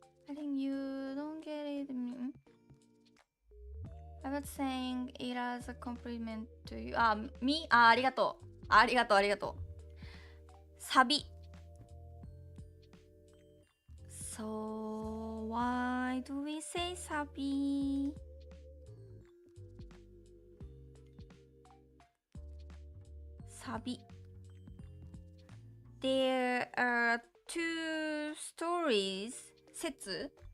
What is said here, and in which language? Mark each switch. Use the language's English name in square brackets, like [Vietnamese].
[English] I think you don't get it. I was saying it as a compliment to you. Me? [Japanese] ありがとう。ありがとう、ありがとう。サビ。 [English] So, why do we say サビ? Sabi. There are two stories. 説?